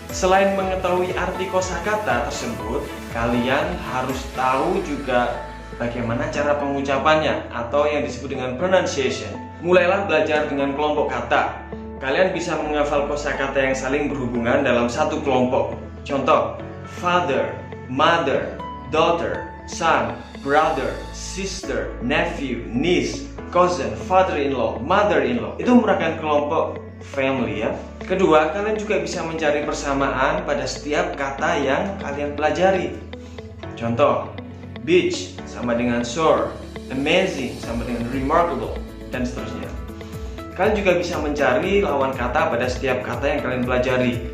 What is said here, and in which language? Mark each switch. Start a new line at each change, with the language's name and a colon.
Indonesian: Selain mengetahui arti kosakata tersebut, kalian harus tahu juga bagaimana cara pengucapannya atau yang disebut dengan pronunciation. Mulailah belajar dengan kelompok kata. Kalian bisa menghafal kosakata yang saling berhubungan dalam satu kelompok.
English: Contoh, father, mother, daughter, son, brother, sister, nephew, niece, cousin, father-in-law, mother-in-law.
Indonesian: Itu merupakan kelompok family ya. Kedua, kalian juga bisa mencari persamaan pada setiap kata yang kalian pelajari. Contoh, beach sama dengan shore, amazing sama dengan remarkable, dan seterusnya. Kalian juga bisa mencari lawan kata pada setiap kata yang kalian pelajari.